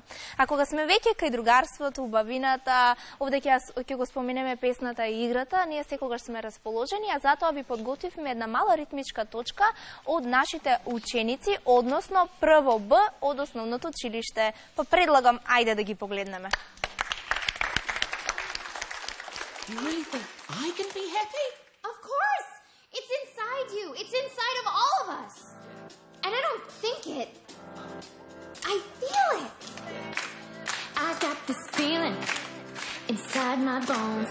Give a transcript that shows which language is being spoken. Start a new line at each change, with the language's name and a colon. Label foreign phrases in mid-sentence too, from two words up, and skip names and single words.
Macedonian: А кога сме веќе кај другарството, убавината, овде ќе го споменеме песната и играта, ние секогаш сме расположени, а затоа ви подготвивме една мала ритмичка точка од нашите ученици, односно прво Б од основното училиште. Па предлагам, ајде да ги погледнеме.
English: You really think I can be happy? Of course! It's inside you. It's inside of all of us. And I don't think it. I feel it. I got this feeling inside my bones.